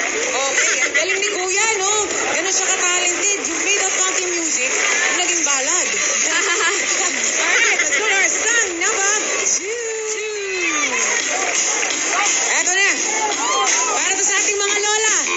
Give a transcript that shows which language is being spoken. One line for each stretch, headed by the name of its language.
Filipino: Okay, ang galing ni kuya, no? Ganun siya ka-talented.
English: You made the funky music,
Filipino: naging ballad.
English: Alright, let's go to our song number 2.
Filipino: Eto na. Para to sa ating mga lola.